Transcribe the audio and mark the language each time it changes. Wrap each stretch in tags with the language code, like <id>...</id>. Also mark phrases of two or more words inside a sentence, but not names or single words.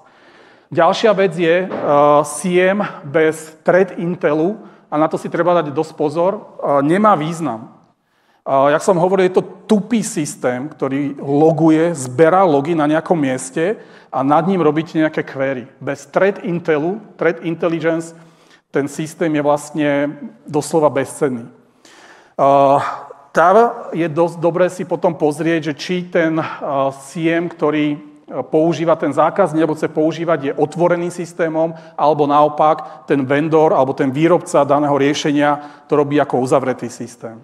<sk>Ďalšia vec je SIEM bez</sk> <en>threat intelu,</en> <sk>a na to si treba dať dosť pozor, nemá význam. Jak som hovoril, je to tupý systém, ktorý loguje, zberá logy na nejakom mieste a nad ním robíte nejaké query. Bez</sk> <en>threat intelu, threat intelligence,</en> <sk>ten systém je vlastne doslova bezcenný. Tam je dosť dobré si potom pozrieť, že či ten SIEM, ktorý používa ten zákazník, alebo chce používať, je otvoreným systémom, alebo naopak ten vendor, alebo ten výrobca daného riešenia to robí ako uzavretý systém.</sk>